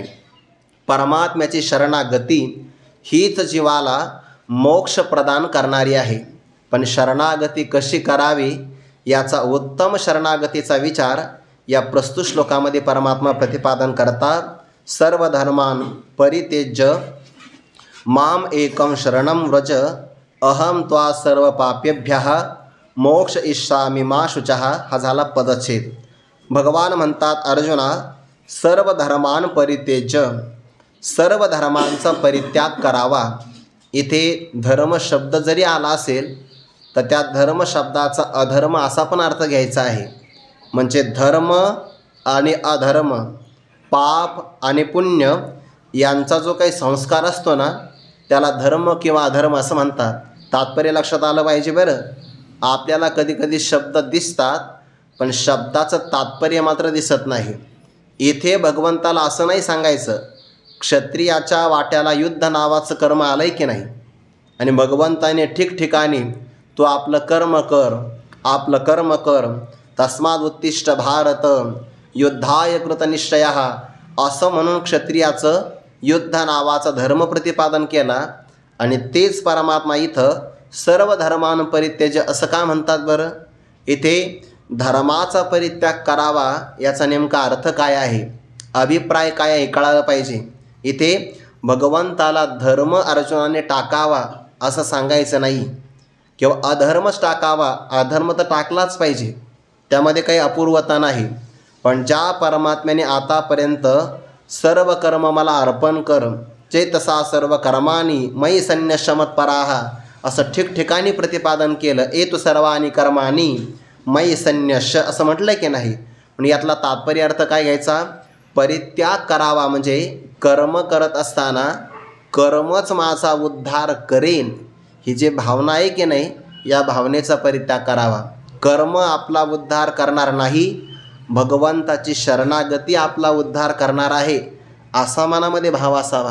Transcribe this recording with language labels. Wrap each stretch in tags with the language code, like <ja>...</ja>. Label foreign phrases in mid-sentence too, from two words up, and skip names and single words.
<mr>परमात्म्याची शरणागती हीच जीवाला मोक्ष प्रदान करणारी आहे. पण शरणागती कशी करावी याचा उत्तम शरणागतीचा विचार या प्रस्तुत श्लोकामध्ये परमात्मा प्रतिपादन करतात.</mr> <sa>सर्व धर्मान परित्यज्य माम एकम शरणम व्रज अहम त्वा सर्व पापेभ्यः मोक्ष इष्यामि मा शुचः.</sa> <mr>हा झाला पदच्छेद. भगवान म्हणतात अर्जुना</mr> <sa>सर्व धर्मान परित्यज्य,</sa> <mr>सर्व धर्मांचा परित्याग करावा. इथे धर्म शब्द जरी आला असेल तर त्या धर्म शब्दाचा अधर्म असा पण अर्थ घ्यायचा आहे. म्हणजे धर्म आणि अधर्म, पाप आणि पुण्य यांचा जो काही संस्कार असतो ना त्याला धर्म किंवा अधर्म असं म्हणतात. तात्पर्य लक्षात आलं पाहिजे बरं. आपल्याला कधी कधी शब्द दिसतात पण शब्दाचं तात्पर्य मात्र दिसत नाही. इथे भगवंताला असं नाही सांगायचं क्षत्रियाच्या वाट्याला युद्ध नावाचं कर्म आलं आहे की नाही, आणि भगवंताने ठिकठिकाणी तू आपलं कर्म कर, आपलं कर्म कर,</mr> <sa>तस्माद उत्तिष्ठ भारत युद्धाय कृतनिश्चयः</sa> <mr>असं म्हणून क्षत्रियाचं युद्ध नावाचा धर्म प्रतिपादन केला. आणि तेच परमात्मा इथं</mr> <sa>सर्व धर्मान परित्यज्य</sa> <mr>असं का म्हणतात बरं? इथे धर्माचा परित्याग करावा याचा नेमका अर्थ काय आहे, अभिप्राय काय आहे कळायला पाहिजे. इथे भगवंताला धर्म अर्जुनाने टाकावा असं सांगायचं नाही किंवा अधर्मच टाकावा, अधर्म तर टाकलाच पाहिजे, त्यामध्ये काही अपूर्वता नाही. पण ज्या परमात्म्याने आतापर्यंत सर्व कर्म मला अर्पण कर,</mr> <sa>चेतसा सर्व कर्माणी मयि संन्यस्य मत्पराः</sa> <mr>असं ठिकठिकाणी प्रतिपादन केलं.</mr> <sa>एतु सर्वाणि कर्माणि मयि संन्यस्य</sa> <mr>असं म्हटलं की नाही. पण यातला तात्पर्य अर्थ काय घ्यायचा, परित्याग करावा म्हणजे कर्म करत असताना कर्मच माझा उद्धार करेन ही जी भावना आहे की नाही, या भावनेचा परित्याग करावा. कर्म आपला उद्धार करणार नाही, भगवंताची शरणागती आपला उद्धार करणार आहे असा मनामध्ये भाव असावा.</mr>